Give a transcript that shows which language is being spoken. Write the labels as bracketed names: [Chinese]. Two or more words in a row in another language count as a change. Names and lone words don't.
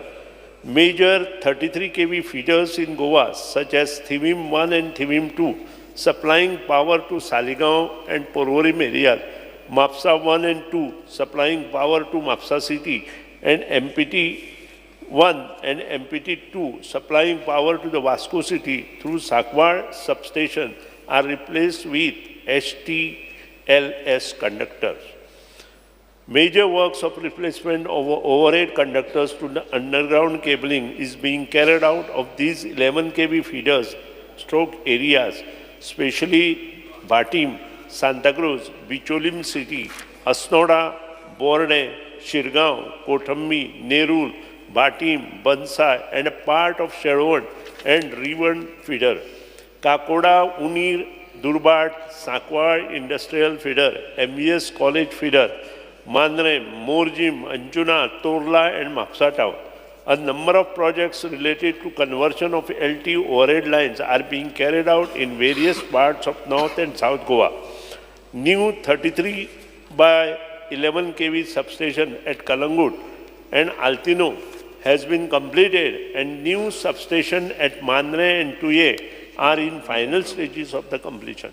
[English] Major 33 kV feeders in Goa, such as Thivim 1 and Thivim 2, supplying power to Saligaon and Porvorim areas, MAPSA 1 and 2, supplying power to MAPSA city, and MPT 1 and MPT 2, supplying power to the Vasco city through Sakwar substation, are replaced with HTLS conductors. Major works of replacement of overhead conductors to the underground cabling is being carried out of these 11 kV feeders stroke areas, especially Bhatim, Santa Cruz, Bicholim city, Asnoda, Borde, Shirgaon, Kothambi, Nerul, Bhatim, Bansai, and a part of Sherwood and Rivan feeder. Kakoda, Unir, Durbat, Sakwar Industrial Feeder, MVS College Feeder, Mandre, Morjim, Anjuna, Torla, and Mapsa Town. A number of projects related to conversion of LT overhead lines are being carried out in various parts of North and South Goa. New 33 by 11 kV substation at Kalangut and Altino has been completed, and new substation at Mandre and Tuye are in final stages of the completion.